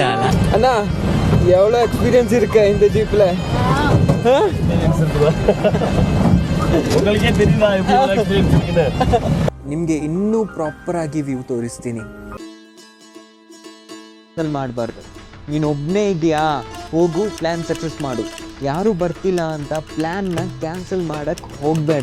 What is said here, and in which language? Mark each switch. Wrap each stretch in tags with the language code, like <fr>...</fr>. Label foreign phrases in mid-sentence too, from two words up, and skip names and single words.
<kn>ಅಣ್ಣ,</kn> <ta>எவ்வளோ எக்ஸ்பீரியன்ஸ் இருக்கா இந்த ஜீப்ல?</ta> <kn>ನಿಮಗೆ ಇನ್ನೂ ಪ್ರಾಪರ್ ಆಗಿ ವ್ಯೂ ತೋರಿಸ್ತೀನಿ. ಮಾಡಬಾರ್ದು, ನೀನು ಒಬ್ಬನೇ ಇದೆಯಾ, ಹೋಗು,</kn> <en>plan success</en> <kn>ಮಾಡು. ಯಾರು ಬರ್ತಿಲ್ಲ ಅಂತ ಪ್ಲ್ಯಾನ್ನ ಕ್ಯಾನ್ಸಲ್ ಮಾಡಕ್ಕೆ ಹೋಗಬೇಡ.</kn>